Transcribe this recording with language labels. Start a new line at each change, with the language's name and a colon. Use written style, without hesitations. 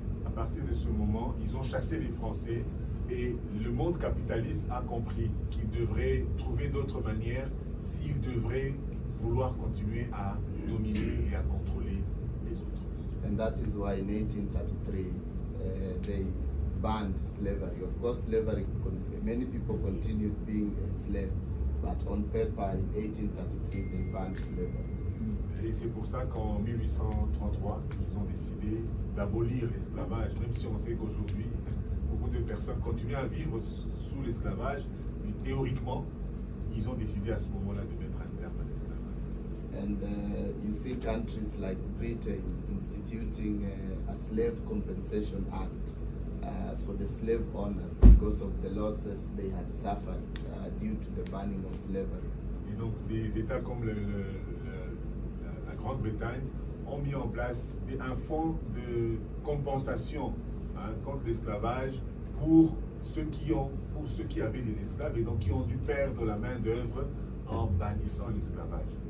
French: À partir de ce moment, ils ont chassé les Français et le monde capitaliste a compris qu'il devrait trouver d'autres manières s'il devrait vouloir continuer à dominer et à contrôler les autres.
English: And that is why in 1833 they banned slavery. Of course, slavery, many people continued being enslaved, but on paper in 1833 they banned slavery.
French: Et c'est pour ça qu'en 1833, ils ont décidé d'abolir l'esclavage, même si on sait qu'aujourd'hui, beaucoup de personnes continuent à vivre sous l'esclavage, mais théoriquement, ils ont décidé à ce moment-là de mettre un terme à l'esclavage.
English: And you see countries like Britain instituting a slave compensation act for the slave owners because of the losses they had suffered due to the banning of slavery.
French: Et donc des États comme la Grande-Bretagne ont mis en place un fonds de compensation contre l'esclavage pour ceux qui avaient des esclaves et donc qui ont dû perdre la main d'œuvre en bannissant l'esclavage.